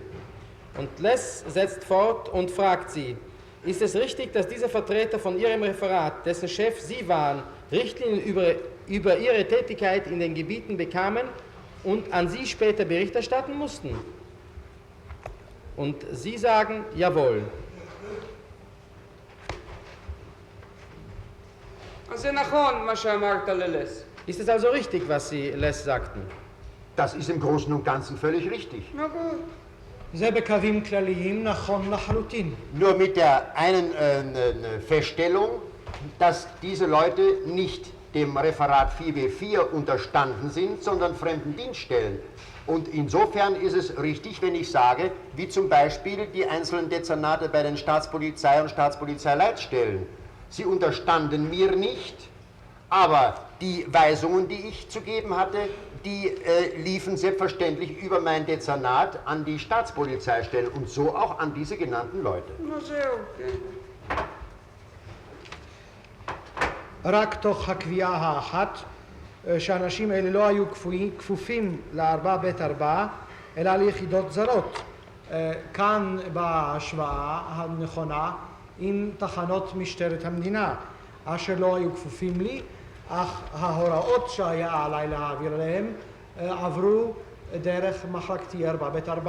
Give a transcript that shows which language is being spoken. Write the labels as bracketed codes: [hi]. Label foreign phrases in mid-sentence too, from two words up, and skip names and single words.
[de] Und Less setzt fort und fragt Sie, ist es richtig, dass diese Vertreter von Ihrem Referat, dessen Chef Sie waren, Richtlinien über ihre Tätigkeit in den Gebieten bekamen und an Sie später Bericht erstatten mussten? Und Sie sagen, jawohl. [he] אז זה נכון מה שאמרת ללס. [de] Ist es also richtig, was Sie Les sagten? Das ist im Großen und Ganzen völlig richtig. [he] נו גוד. זה בקווים כלליים נכון לחלוטין. [de] Nur mit der einen Feststellung, dass diese Leute nicht dem Referat 4b4 unterstanden sind, sondern fremden Dienststellen. Und insofern ist es richtig, wenn ich sage, wie zum Beispiel die einzelnen Dezernate bei den Staatspolizei- und Staatspolizeileitstellen. Sie unterstanden mir nicht, aber die Weisungen, die ich zu geben hatte, die liefen selbstverständlich über mein Dezernat an die Staatspolizeistelle und so auch an diese genannten Leute. [he] נו זהו, כן. רק תוך הקביעה האחת שהאנשים האלה לא היו כפופים ל4ב4 אלא ליחידות זרות. כאן בהשוואה הנכונה עם תחנות משטרת המדינה אשר לא היו כפופים לי, אך ההוראות שהיה עליי להעביר להם עברו דרך מחלקתי 4ב4.